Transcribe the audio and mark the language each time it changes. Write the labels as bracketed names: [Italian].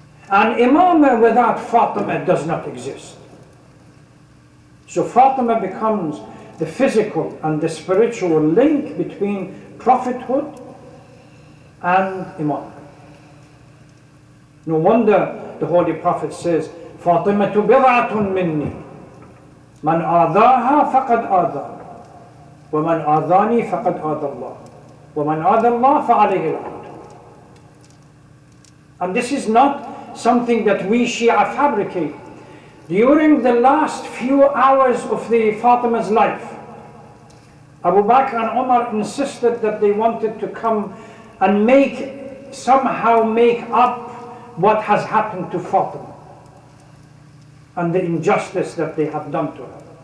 [English] And Imamah without Fatimah does not exist. So Fatimah becomes the physical and the spiritual link between prophethood and Imam. No wonder the Holy Prophet says, [Arabic] فاطمة بضعة مني من آذاها فقد آذاني ومن آذاني فقد آذى الله ومن آذى الله فعليه لعنة. [English] And this is not something that we Shia fabricate. During the last few hours of the Fatima's life, Abu Bakr and Umar insisted that they wanted to come and somehow make up what has happened to Fatima and the injustice that they have done to her.